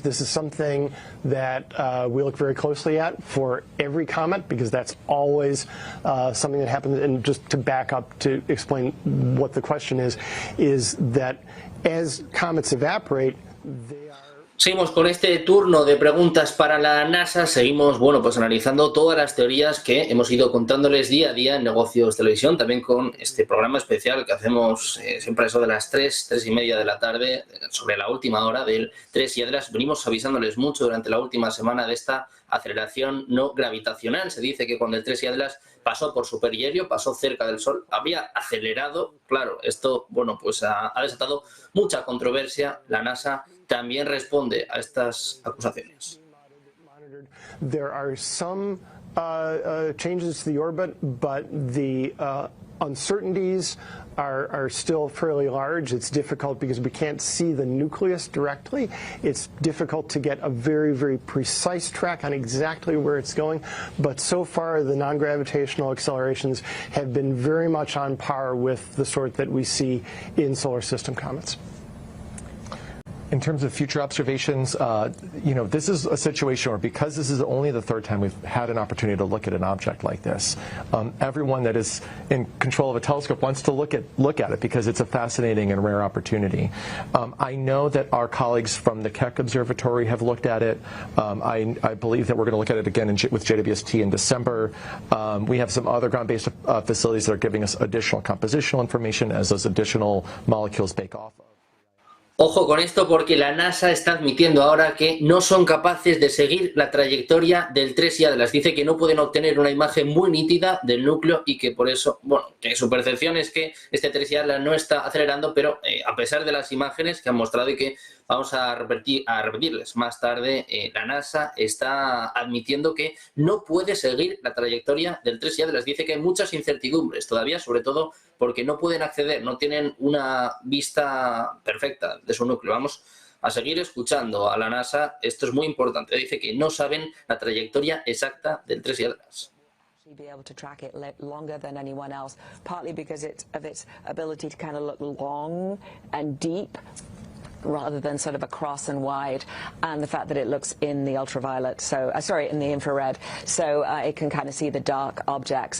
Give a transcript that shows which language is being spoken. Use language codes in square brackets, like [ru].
[en] This is something that we look very closely at for every comet because that's always something that happens. And just to back up to explain what the question is that as comets evaporate, they are... [es] Seguimos con este turno de preguntas para la NASA. Seguimos, bueno, pues analizando todas las teorías que hemos ido contándoles día a día en Negocios Televisión, también con este programa especial que hacemos siempre a eso de las 3:30 de la tarde, sobre la última hora del 3 y Atlas. Venimos avisándoles mucho durante la última semana de esta aceleración no gravitacional. Se dice que cuando el 3 y Atlas pasó por superhelio, pasó cerca del Sol, había acelerado. Claro, esto, bueno, pues ha desatado mucha controversia. La NASA también responde a estas acusaciones. [en] There are some changes to the orbit, but the uncertainties are still fairly large. It's difficult because we can't see the nucleus directly. It's difficult to get a very, very precise track on exactly where it's going. But so far, the non-gravitational accelerations have been very much on par with the sort that we see in solar system comets. In terms of future observations, you know, this is a situation where, because this is only the third time we've had an opportunity to look at an object like this, everyone that is in control of a telescope wants to look at it because it's a fascinating and rare opportunity. I know that our colleagues from the Keck Observatory have looked at it. I believe that we're going to look at it again with JWST in December. We have some other ground-based facilities that are giving us additional compositional information as those additional molecules bake off. [es] Ojo con esto porque la NASA está admitiendo ahora que no son capaces de seguir la trayectoria del 3 y Atlas. Dice que no pueden obtener una imagen muy nítida del núcleo y que por eso, bueno, que su percepción es que este 3 y Atlas no está acelerando, pero a pesar de las imágenes que han mostrado y que vamos a repetirles más tarde, la NASA está admitiendo que no puede seguir la trayectoria del 3 y Atlas. Dice que hay muchas incertidumbres todavía, sobre todo porque no pueden acceder, no tienen una vista perfecta de su núcleo. Vamos a seguir escuchando a la NASA. Esto es muy importante. Dice que no saben la trayectoria exacta del 3 y Atlas. [en] Be able to track it longer than anyone else, partly because of its ability to kind of look long and deep, rather than sort of across and wide, and the fact that it looks in the ultraviolet, so in the infrared, so it can kind of see the dark objects.